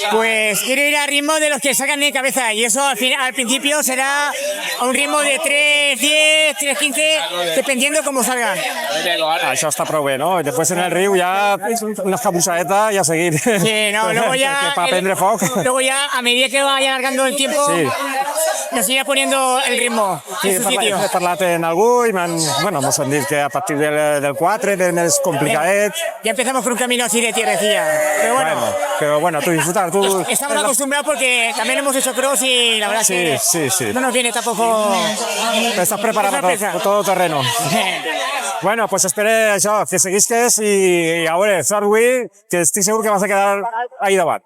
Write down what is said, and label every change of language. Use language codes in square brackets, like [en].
[es] pues quiero ir al ritmo de los que sacan de cabeza y eso al principio será a un ritmo de 3:10, 3:15, dependiendo cómo salga. [ca] Això està prou bé, no? Després en el riu ja una escapussadeta i a seguir. [es] Sí, no, luego ya, [ca] Para prendre foc. [es] luego ya a medida que vaya alargando el tiempo, Sí. nos irá poniendo el ritmo en su sitio. [ca] He parlat en algú i mos han dit que a partir del 4 és més complicadet. [es] Ya empezamos con un camino así de tierrecilla. Pero bueno, Tú disfrutar, tú... estamos acostumbrados porque también hemos hecho cross y la verdad Sí, que sí. no nos viene tampoco. Estás preparado sorpresa. para todo terreno. [ca] Bueno, pues espere això, que seguisques i a veure, sort avui, que estic segur que vas a quedar ahí davant.